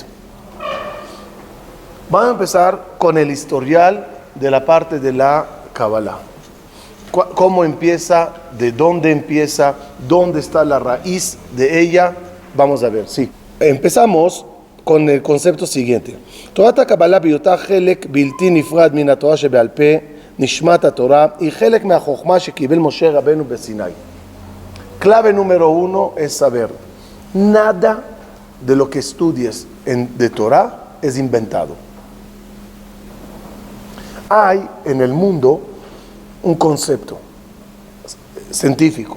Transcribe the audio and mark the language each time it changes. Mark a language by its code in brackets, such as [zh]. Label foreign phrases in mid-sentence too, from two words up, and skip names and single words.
[es] Vamos a empezar con el historial de la parte de la Kabbalah. ¿Cómo empieza? ¿De dónde empieza? ¿Dónde está la raíz de ella? Vamos a ver, sí. Empezamos con el concepto siguiente. [he] תורת הקבלה בהיותה חלק בלתי נפרד מן התורה שבעל פה, נשמת התורה, y חלק מהחכמה שקיבל משה רבנו בסיני. [es] Clave número 1 es saber, nada de lo que estudies de Torah es inventado. Hay en el mundo un concepto científico.